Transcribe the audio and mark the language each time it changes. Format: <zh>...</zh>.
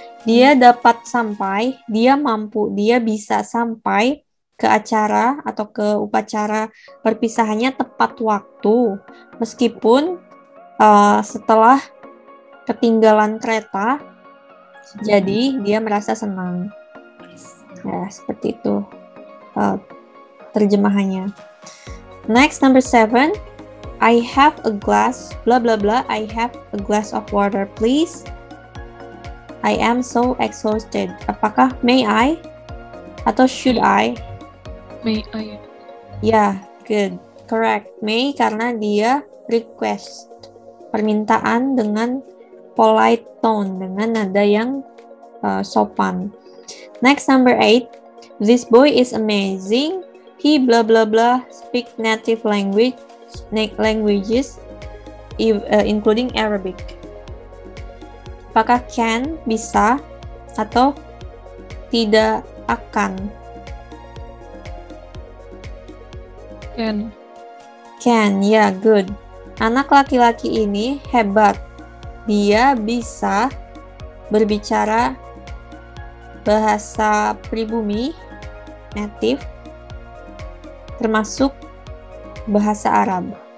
<id>Dia dapat sampai, dia mampu, dia bisa sampai ke acara atau ke upacara perpisahannya tepat waktu. Meskipun setelah ketinggalan kereta, jadi dia merasa senang. Ya, seperti itu terjemahannya.</id> <en>Next, number 7. I have a glass, blah blah blah. I have a glass of water, please. I am so exhausted.</en> <id>Apakah</id> <en>may I atau should I? May I? Ya, good, correct.</en> <id>May karena dia request, permintaan dengan</id> <en>polite tone,</en> <id>dengan nada yang sopan.</id> <en>Next, number 8. This boy is amazing. He blah blah blah speak native languages, including Arabic.</en> <id>Apakah can bisa atau tidak akan? Can, ya, good. Anak laki-laki ini hebat. Dia bisa berbicara bahasa pribumi, native, termasuk bahasa Arab.</id>